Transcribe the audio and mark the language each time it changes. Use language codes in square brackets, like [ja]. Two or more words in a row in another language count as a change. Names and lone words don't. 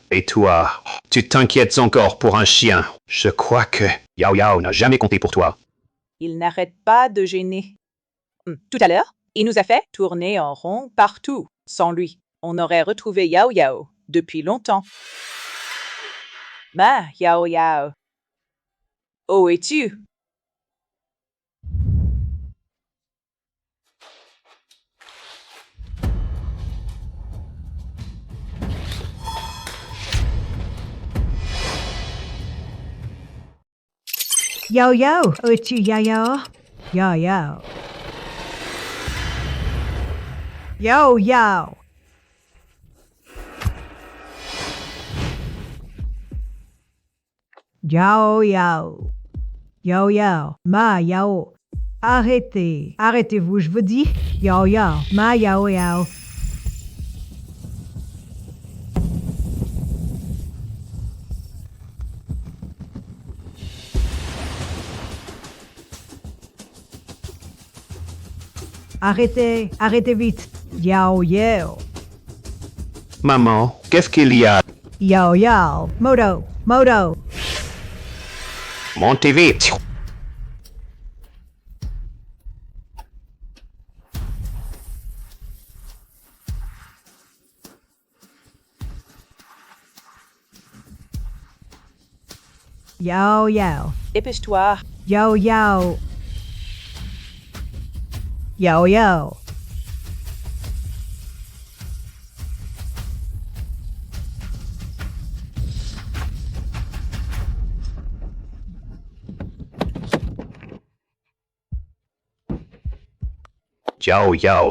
[fr] Et toi, tu t'inquiètes encore pour un chien. Je crois que Yao Yao n'a jamais compté pour toi. Il n'arrête pas de gêner. Tout à l'heure, il nous a fait tourner en rond partout. Sans lui, on aurait retrouvé Yao Yao depuis longtemps. Ma Yao Yao, où es-tu? Yao Yao, où es-tu Yao Yao? Yao Yao. Yao Yao. Yao Yao. Yao Yao. Ma Yao. Arrêtez. Arrêtez-vous, je vous dis. Yao Yao. Ma Yao Yao. Arrêtez. Arrêtez vite. Yao Yao. Maman, qu'est-ce qu'il y a? Yao Yao. Moto. Moto. Montez vite. Yao Yao. Dépêche-toi. Yao Yao. Yao Yao. Yao Yao.